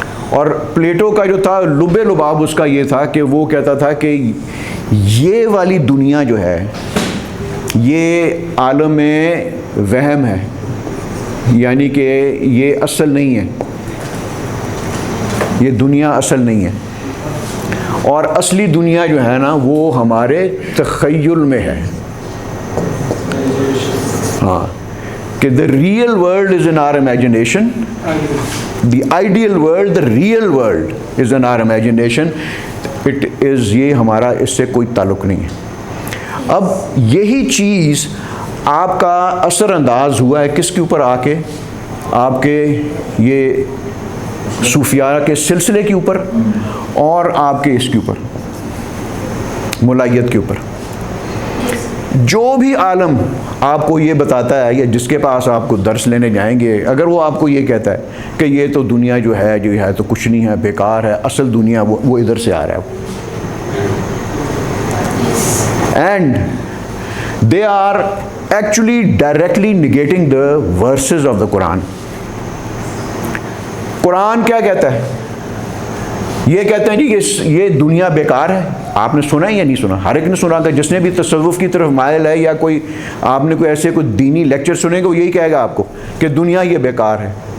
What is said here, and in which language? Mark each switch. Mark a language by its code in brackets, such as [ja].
[ur] اور پلیٹو کا جو تھا لب لباب اس کا یہ تھا کہ وہ کہتا تھا کہ یہ والی دنیا جو ہے یہ عالم وہم ہے، یعنی کہ یہ اصل نہیں ہے، یہ دنیا اصل نہیں ہے، اور اصلی دنیا جو ہے نا وہ ہمارے تخیل میں ہے. ہاں، کہ [en] the real world is in our imagination, the ideal world, the real world is in our imagination, it is [ur] یہ ہمارا اس سے کوئی تعلق نہیں ہے. اب یہی چیز آپ کا اثر انداز ہوا ہے کس کے اوپر آ کے؟ آپ کے یہ صوفیاء کے سلسلے کے اوپر، اور آپ کے اس کے اوپر ملائیت کے اوپر. جو بھی عالم آپ کو یہ بتاتا ہے، یا جس کے پاس آپ کو درس لینے جائیں گے، اگر وہ آپ کو یہ کہتا ہے کہ یہ تو دنیا جو ہے تو کچھ نہیں ہے، بیکار ہے، اصل دنیا وہ ادھر سے آ رہا ہے. [en] And they are actually directly negating the verses of the Quran. [ur] قرآن کیا کہتا ہے؟ یہ کہتے ہیں جی یہ دنیا بیکار ہے. آپ نے سنا ہے یا نہیں سنا؟ ہر ایک نے سنا. کہ جس نے بھی تصوف کی طرف مائل ہے، یا کوئی آپ نے کوئی ایسے کوئی دینی لیکچر سنے گا، وہ یہی کہے گا آپ کو کہ دنیا یہ بیکار ہے.